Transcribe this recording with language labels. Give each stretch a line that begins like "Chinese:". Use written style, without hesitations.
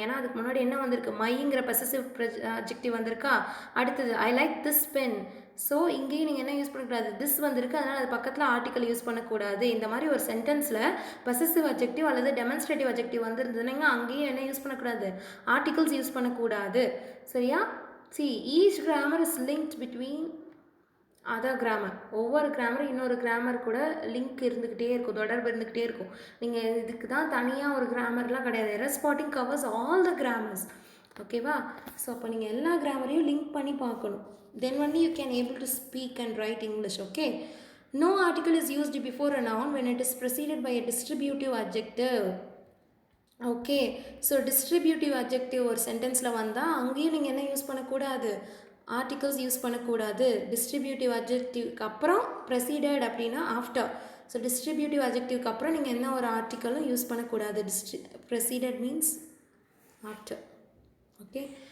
Tamil: ஏன்னா அதுக்கு முன்னாடி என்ன வந்திருக்கு? மைங்கிற பொசசிவ் அட்ஜெக்டிவ் வந்திருக்கா? அடுத்தது
English: I like this pen.
Tamil: So இங்கேயும் நீங்கள் என்ன யூஸ் பண்ணக்கூடாது? திஸ் வந்திருக்கு, அதனால் அது பக்கத்தில் ஆர்டிக்கல் யூஸ் பண்ணக்கூடாது. இந்த மாதிரி ஒரு சென்டென்ஸில் பொசசிவ் அட்ஜெக்டிவ் அல்லது டெமான்ஸ்ட்ரேட்டிவ் அட்ஜெக்டிவ் வந்துருந்ததுன்னா அங்கேயும் என்ன யூஸ் பண்ணக்கூடாது? ஆர்டிகல்ஸ் யூஸ் பண்ணக்கூடாது. சரியா?
English: See, each grammar is linked between other grammar.
Tamil: ஒவ்வொரு கிராமரும் இன்னொரு கிராமர் கூட லிங்க் இருந்துக்கிட்டே இருக்கும், தொடர்பு இருந்துக்கிட்டே இருக்கும். நீங்கள் இதுக்கு தான் தனியாக ஒரு கிராமர்லாம் கிடையாது.
English: Error spotting covers all the grammars.
Tamil: ஓகேவா? ஸோ அப்போ நீங்கள் எல்லா கிராமரையும் லிங்க் பண்ணி பார்க்கணும்.
English: Then only you can able to speak and write English. Okay? No article is used before a noun when it is preceded by a distributive adjective. Okay.
Tamil: So distributive adjective ஒரு சென்டென்ஸில் வந்தால் அங்கேயும் நீங்கள் என்ன யூஸ் பண்ணக்கூடாது, articles use பண்ணக்கூடாது. Distributive அட்ஜெக்டிவ்க்கு அப்புறம் ப்ரெசீடட் அப்படின்னா after. So distributive அட்ஜெக்டிவ்க்கு அப்புறம் நீங்கள் என்ன ஒரு ஆர்டிக்கலும் யூஸ் பண்ணக்கூடாது.
English: Preceded means after. Okay.